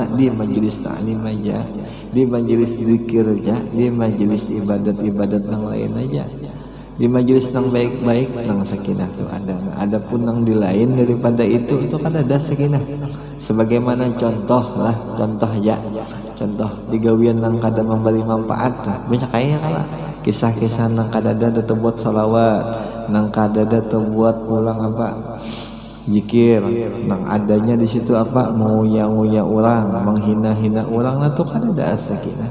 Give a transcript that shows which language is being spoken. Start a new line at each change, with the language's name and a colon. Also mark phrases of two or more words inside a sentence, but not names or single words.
Indonesian: Di majelis ta'lim aja, di majelis zikir aja, di majelis ibadat yang lain aja.
Banjar: Di majelis yang baik-baik nang sakinah itu ada.
Indonesian: Adapun yang di lain daripada itu kan ada sakinah.
Banjar: Sebagaimana contoh di gawian nang kada memberi manfaat banyak kaya kala. Kisah-kisah nang kada ada buat salawat, nang kada ada buat pulang apa zikir, nang adanya di situ apa nguya-nguya orang, menghina-hina orang, nah tuh kada ada sakinah.